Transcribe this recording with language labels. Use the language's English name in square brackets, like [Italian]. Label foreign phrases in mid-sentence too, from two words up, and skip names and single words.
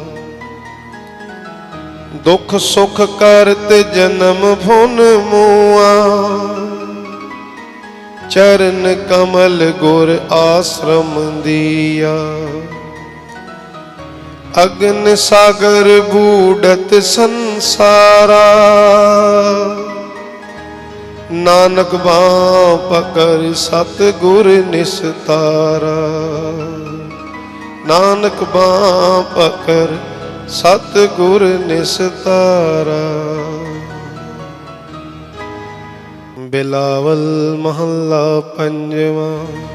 [Punjabi] ਦੁਖ ਸੁਖ ਕਰਤ ਜਨਮ ਭੁਨ ਮੁਆ, ਚਰਣ ਕਮਲ ਗੁਰ ਆਸ੍ਰਮ ਦੀਆ। ਅਗਨ ਸਾਗਰ ਬੂਡਤ ਸੰਸਾਰਾ, ਨਾਨਕ ਬਾਂਹ ਪਕੜ ਸਤਿਗੁਰ ਨਿਸਤਾਰਾ। ਨਾਨਕ ਬਾਂਹ ਪਕੜ ਸਤਿਗੁਰ ਨਿਸਤਾਰਾ। ਬਿਲਾਵਲ ਮਹੱਲਾ ਪੰਜਵਾਂ।